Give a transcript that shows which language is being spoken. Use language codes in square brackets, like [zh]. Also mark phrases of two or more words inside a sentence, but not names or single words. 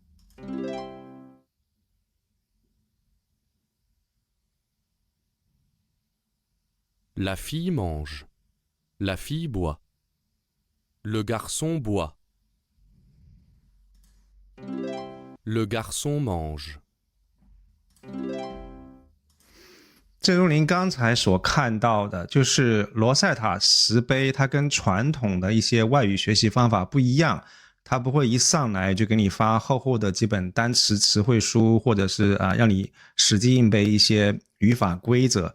[fr] La fille mange. La fille boit. Le garçon boit. Le garçon mange. [zh] 正如您刚才所看到的，就是罗塞塔石碑，它跟传统的一些外语学习方法不一样，它不会一上来就给你发厚厚的几本单词词汇书，或者是让你死记硬背一些语法规则。